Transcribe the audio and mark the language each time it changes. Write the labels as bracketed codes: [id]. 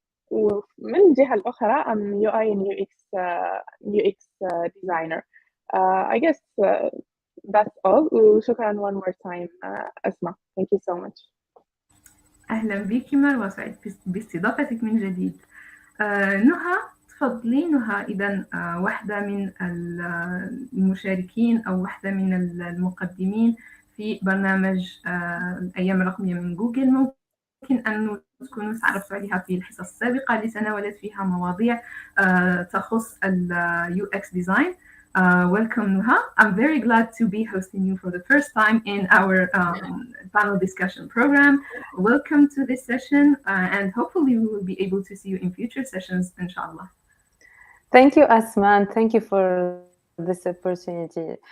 [ar] ومن الجهة الأخرى [en] I'm UI and UX designer. I guess that's all. [ar] وشكرا [en] one more time أسماء. Thank you so much. [ar] أهلا بك مروة، سعيد باستضافتك من جديد. نهى، تفضلي. نهى إذن واحدة من المشاركين أو واحدة من المقدمين في برنامج الأيام الرقمية من جوجل. ممكن ممكن أن تكونوا تعرفتوا عليها في الحصص السابقة اللي تناولت فيها مواضيع تخص ال UX design. [en] Welcome, Nuha. I'm very glad to be hosting you for the first time in our panel discussion program. Welcome to this session, and hopefully we will be able to see you in future sessions, inshallah. Thank you, Asma, and thank you for this opportunity.